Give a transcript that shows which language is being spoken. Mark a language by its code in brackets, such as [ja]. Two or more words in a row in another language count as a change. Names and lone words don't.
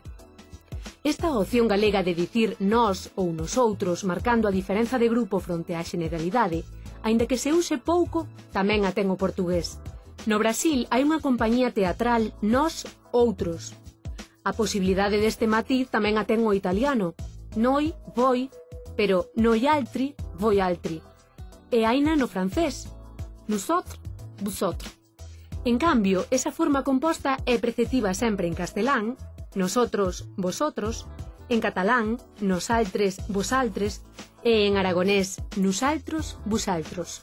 [gl] Esta opción galega de dicir nós ou nosoutros marcando a diferenza de grupo fronte á generalidade, aínda que se use pouco, tamén a ten o portugués. No Brasil hai unha compañía teatral Nós Outros. A posibilidade deste matiz tamén a ten o italiano, noi, voi, pero [it] noi altri, voi altri. [gl] E haina no francés, [es] nosotros, vosotros. [gl] En cambio, esa forma composta é preceptiva sempre en castelán, [es] nosotros, vosotros, [gl] en catalán, [ca] nosaltres, vosaltres, [gl] e en aragonés, [an] nusaltros, vosaltros.